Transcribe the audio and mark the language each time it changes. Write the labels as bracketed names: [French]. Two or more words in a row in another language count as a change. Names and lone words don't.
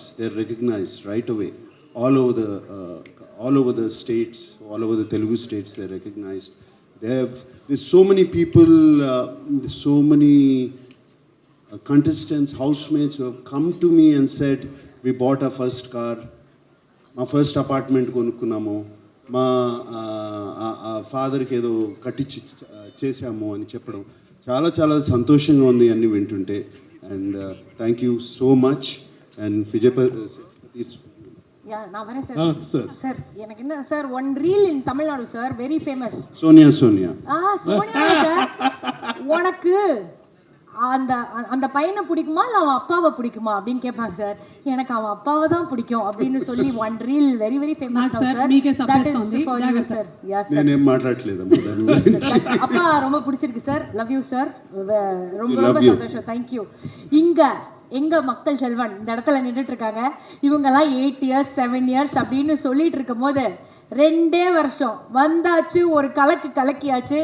[English] They're recognized right away. All over the states, all over the Telugu states, they're recognized. There's so many people, so many contestants, housemates who have come to me and said, we bought our first car, my first apartment [Telugu] కొనుక్కున్నామో, మా ఫాదర్కి ఏదో కట్టించి చేశాము అని చెప్పడం చాలా చాలా సంతోషంగా ఉంది అన్ని వింటుంటే. [English] And thank you so much. And [Tamil] நான் வரேன் சார். சார் எனக்கு என்ன சார், [English] one reel in [Tamil] தமிழ்நாடு சார், [English] very famous. [Tamil] சோனியா சோனியா சார், உனக்கு அந்த அந்த பையனை பிடிக்குமா இல்லை அவன் அப்பாவை பிடிக்குமா அப்படின்னு கேட்பாங்க சார். எனக்கு அவன் அப்பாவை தான் பிடிக்கும் அப்படின்னு சொல்லி [English] one reel very very famous [Tamil] சார். [English] That is for you sir. Yes sir. [Telugu] నేను మాట్లాడలేదు [Tamil] அப்பா ரொம்ப பிடிச்சிருக்கு சார். [English] love you sir. [Tamil] ரொம்ப ரொம்ப சந்தோஷம். [English] thank you. [Tamil] இங்க எங்க மக்கள் செல்வன் இந்த இடத்துல நின்றுட்டு இருக்காங்க. இவங்கெல்லாம் [English] 8 years 7 years [Tamil] அப்படின்னு சொல்லிட்டு இருக்கும் போது 2 வருஷம் வந்தாச்சு, ஒரு கலக்கியாச்சு.